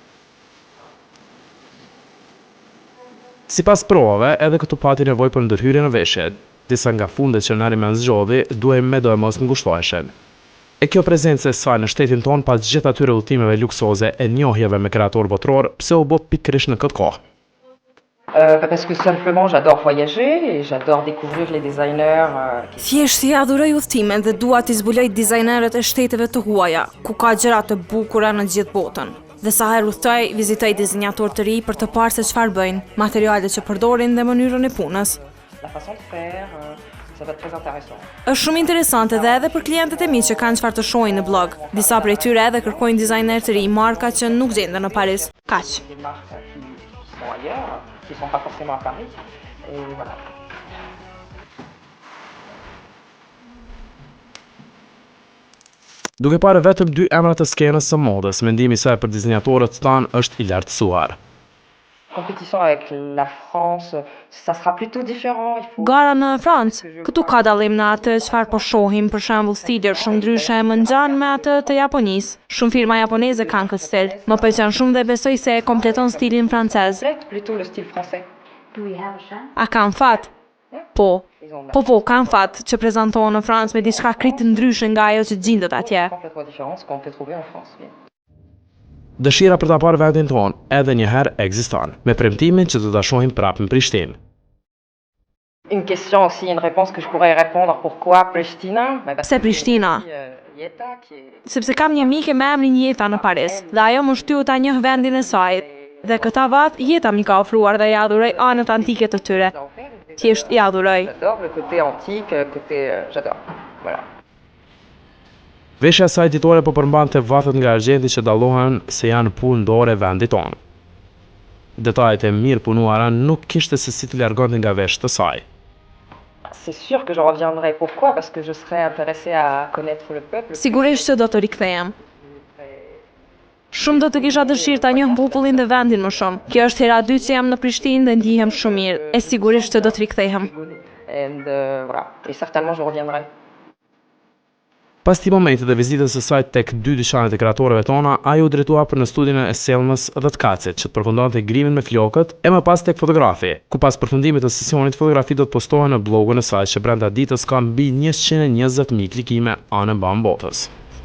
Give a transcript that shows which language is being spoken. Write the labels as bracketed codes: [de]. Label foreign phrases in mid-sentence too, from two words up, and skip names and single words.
[sq] Sipas provave, edhe këtu pati nevojë për ndërhyrje në veshje. Disa nga fundet që Nariman zgjodhi duhen me do e mos ngushtoheshin. E kjo prezencë e saj në shtetin ton pas gjithë atyre udhëtimeve luksoze e njohjeve me kreator botror, pse u bë pikërisht në këtë kohë. [fr] Parce que simplement j'adore voyager et j'adore découvrir les designers. [sq] Thjesht i adhuroj udhëtimet dhe dua t'i zbuloj dizajnerët e shteteve të huaja, ku ka gjëra të bukura në gjithë botën. Dhe sa herë udhtoj, vizitoj dizajnatorë të ri për të parë se çfarë bëjnë, materialet që përdorin dhe mënyrën e punës. [fr] La façon de faire, ça va être très intéressant. [sq] Është shumë interesante edhe për klientët e mi që kanë çfarë të shohin në blog. Disa prej tyre edhe kërkojnë dizajner të ri, marka që nuk gjenden në Paris. Kaq. [fr] Des marques qui sont ailleurs, qui sont pas forcément à Paris. Et voilà. [sq] Duke parë vetëm 2 emra të skenës së modës, mendimi i saj për dizajnatorët tanë është i lartësuar. [fr] Compétition avec la France, ça sera plutôt différent. [sq] Gara në Francë, këtu ka dallim në atë çfarë po shohim, për shembull stile shumë ndryshe më ngjan me atë të Japonisë. Shumë firma japoneze kanë këtë stil. Më pëlqen shumë dhe besoj se e kompleton stilin francez. [fr] Plutôt le style français. [sq] A kanë fat? Po, kanë fat që prezantohen në Francë me diçka krejt ndryshe nga ajo që gjendet atje. [fr] Complètement différent ce qu'on peut trouver en France. [sq] Dëshira për ta parë vendin tonë edhe një herë ekziston, me premtimin që do ta shohim prapë në Prishtinë. [fr] Une question aussi, une réponse que je pourrais répondre, pourquoi Pristina? [sq] Pse Prishtina? Sepse kam një mike me emrin Jeta në Paris, dhe ajo më shtyu ta njoh vendin e saj. Dhe këta vat Jeta mi ka ofruar dhe ja adhuroj anët antike të tyre. Thjesht i adhuroj. [fr] J'adore le côté antique, j'adore. Voilà. [sq] Veshja e saj ditore po përmbante vathët nga argjenti që dallohen se janë punë dore vendit tonë. Detajet e mirë punuara nuk kishte se si të largonte nga veshjet e saj. [fr] C'est sûr que je reviendrai. Pourquoi? Parce que je serais intéressée à connaître le peuple. [sq] Sigurisht që do të rikthehem. Shumë do të kisha dëshirë ta njoh popullin dhe vendin më shumë. Kjo është hera e dytë që jam në Prishtinë dhe ndihem shumë mirë. E sigurisht që do të rikthehem. [fr] And voilà. Et certainement je reviendrai. [sq] Pas këtij momenti dhe vizitës së saj tek 2 dyqanet e kreatorëve tona, ajo u drejtua për në studion e Selmës dhe të Kacit, që të përfundonte grimin me flokët, e më pas tek fotografi, ku pas përfundimit të sesionit fotografi do të postohen në blogun e saj që brenda ditës ka mbi 120.000 klikime anë mban botës.